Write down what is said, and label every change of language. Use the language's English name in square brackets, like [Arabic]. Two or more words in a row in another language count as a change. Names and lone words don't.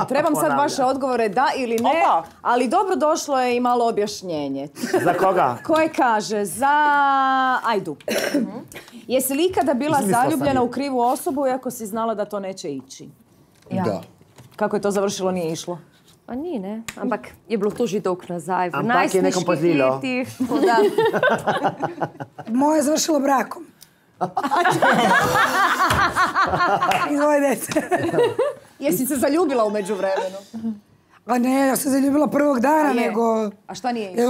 [Croatian] Trebam sad vaše odgovore da ili ne, ali dobro došlo je i malo objašnjenje. Za koga? Koje kaže? Za Ajdu. Jesi li ikada bila zaljubljena u krivu osobu iako si znala da to neće ići? [Slovenian] Ja. [Croatian] Da. Kako je to završilo, nije išlo? [Slovenian] Pa ni, ne. Ampak je bilo to že dolg nazaj. Ampak je nekom pozlilo. [Croatian] Moje je završilo brakom. I dvoje djece. Jesi se zaljubila u međuvremenu? A ne, ja sam zaljubila prvog dana, nego... A šta nije išlo?